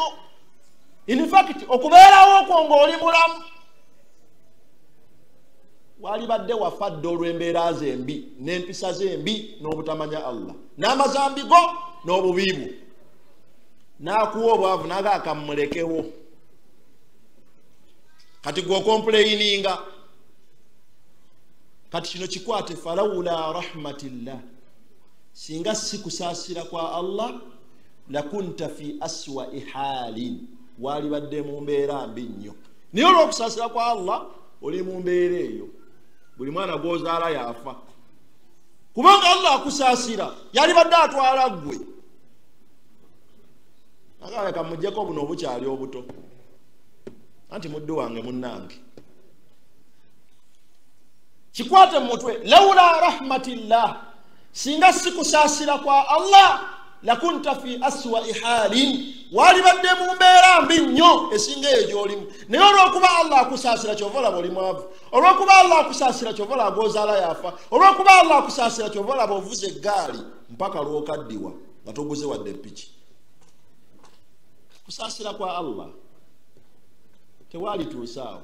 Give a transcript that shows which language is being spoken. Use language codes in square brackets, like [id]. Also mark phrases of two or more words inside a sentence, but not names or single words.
[en] In fact [lg] okubeerawo okwo ng'oli mulamu walibadde wafadde olw'embeera ze embi n'empisa ze embi n'obutamanya Allah n'amazambi go n'obubiibu. N'akuwa obwavu n'agaaka mmulekewo kati gw'okompuleyininga. Kati kino kikwate [ar] فلولا رحمة الله [lg] singa si kusaasira kwa Allah [ar] لكنت في أسوأ حال [lg] walibadde mu mbeera mbi nnyo. Naye olw'okusaasira kwa Allah oli mu mbeera eyo buli mwana gw'ozaala yafa kubanga Allah akusaasira yalibadde atwala ggwe. Akaleka mujjeko buno obukyali obuto anti muddu wange munnange kikwate mutwe [ar] لولا رحمة الله [lg] singa si kusaasira kwa Allah [ar] لكنت في أسوأ حال [lg] walibadde mu mbeera mbi nnyo esinga eyo gy'olimu. Naye olw'okuba Allah akusaasira kyova olaba oli mwavu. Olw'okuba Allah akusaasira kyova olaba gw'ozaala yafa. Olw'okuba Allah akusaasira kyova olaba ovuze eggaali mpaka lw'okaddiwa nga toguze wadde ppiki. Kusaasira kwa Allah tewalituusaawo.